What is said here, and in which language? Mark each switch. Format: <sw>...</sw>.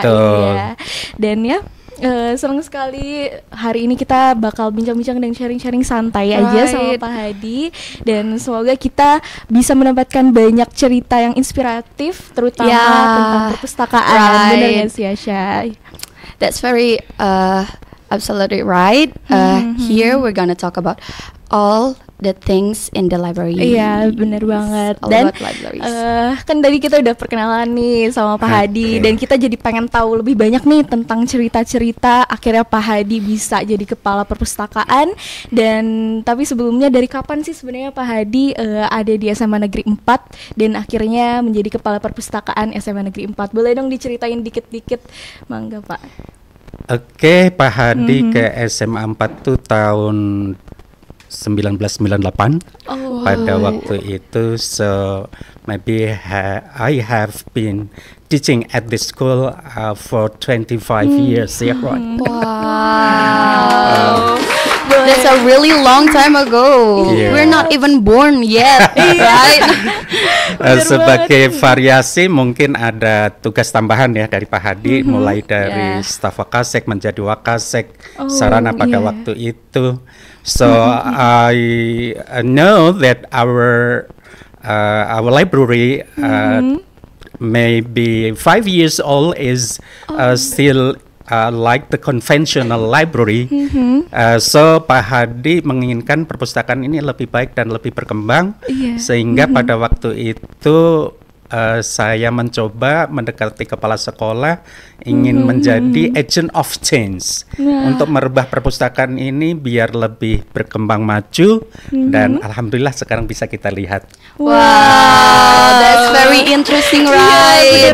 <id>Betul. Iya. Dan ya senang sekali hari ini kita bakal bincang-bincang dan sharing-sharing santai aja sama Pak Hadi. Dan semoga kita bisa mendapatkan banyak cerita yang inspiratif, terutama tentang perpustakaan. Bener gak sih Asya?</id> <en>That's very absolutely right. Here we're gonna talk about all the things in the library.</en> <id>Iya, bener banget.</id> <en>All</en> <id>Dan</id> <en>about libraries.</en> <id>kan tadi kita udah perkenalan nih sama Pak Hadi, dan kita jadi pengen tahu lebih banyak nih tentang cerita-cerita akhirnya Pak Hadi bisa jadi kepala perpustakaan. Dan tapi sebelumnya, dari kapan sih sebenarnya Pak Hadi ada di SMA Negeri 4 dan akhirnya menjadi kepala perpustakaan SMA Negeri 4? Boleh dong diceritain dikit-dikit, mangga Pak. Oke, Pak Hadi ke SMA 4 tuh tahun 1998. Pada waktu itu,</id> <en>so maybe I have been teaching at this school for 25 years, yeah, right? Wow. That's a really long time ago. Yeah. We're not even born yet, right?</en> <id>Sebagai variasi mungkin ada tugas tambahan ya dari Pak Hadi, mulai dari staf Wakasek menjadi Wakasek Sarana pada waktu itu.</id> <en>So I know that our library maybe 5 years old is still like the conventional library.</en> <id>So Pak Hadi menginginkan perpustakaan ini lebih baik dan lebih berkembang, sehingga pada waktu itu saya mencoba mendekati kepala sekolah, ingin menjadi</id> <en>agent of change</en> <id>untuk merubah perpustakaan ini biar lebih berkembang maju, dan alhamdulillah sekarang bisa kita lihat.</id> <en>Wow, that's very interesting, right?</en>